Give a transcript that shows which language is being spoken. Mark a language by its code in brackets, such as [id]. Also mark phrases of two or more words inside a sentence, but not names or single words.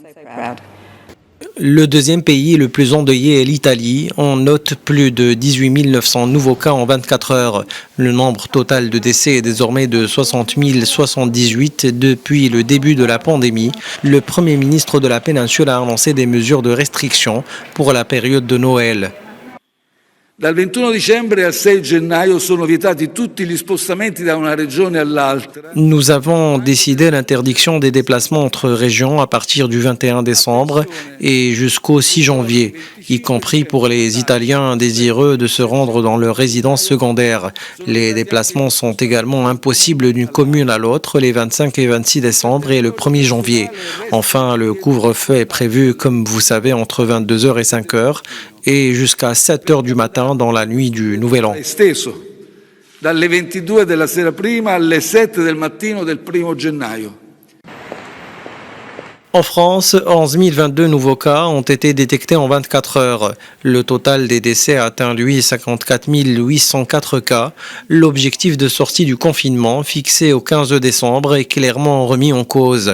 [fr] Le deuxième pays le plus endeuillé est l'Italie. On note plus de 18 900 nouveaux cas en 24 heures. Le nombre total de décès est désormais de 60 078 depuis le début de la pandémie. Le Premier ministre de la péninsule a annoncé des mesures de restriction pour la période de Noël. [it] Dal 21 dicembre al 6 gennaio sono vietati tutti gli spostamenti da una regione all'altra. [fr] Nous avons décidé l'interdiction des déplacements entre régions à partir du 21 décembre et jusqu'au 6 janvier, y compris pour les Italiens désireux de se rendre dans leur résidence secondaire. Les déplacements sont également impossibles d'une commune à l'autre les 25 et 26 décembre et le 1er janvier. Enfin, le couvre-feu est prévu, comme vous savez, entre 22h et 5h et jusqu'à 7h du matin dans la nuit du Nouvel An. [it] Dalle 22 della sera prima alle 7 del mattino del 1 gennaio. [fr] En France, 11 022 nouveaux cas ont été détectés en 24 heures. Le total des décès a atteint, lui, 54 804 cas. L'objectif de sortie du confinement, fixé au 15 décembre, est clairement remis en cause.